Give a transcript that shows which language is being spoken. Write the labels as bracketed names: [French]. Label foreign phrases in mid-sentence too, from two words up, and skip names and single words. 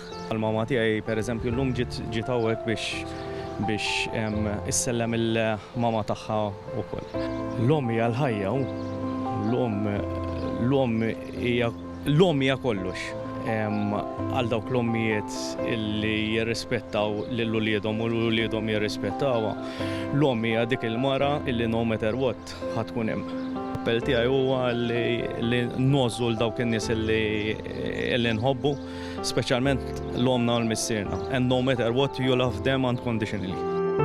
[Maltese] Għal-mama tiegħi pereżempju llum ġiet hawnhekk biex issellem il-mama tagħha wkoll. L-om hija l-ħajja, l-om hija kollox. Għal dawk l-ommijiet illi jirrispettaw lill-uliedhom u l-uliedhom jirrispettawha. L-om hija dik il-mara illi [English] no matter what [Maltese] ħatkun hemm. L-appell tiegħi huwa li nnożżu l dawk in-nies illi nħobbu, speċjalment l-omna u l-missierna. [English] And no matter what, you love them unconditionally.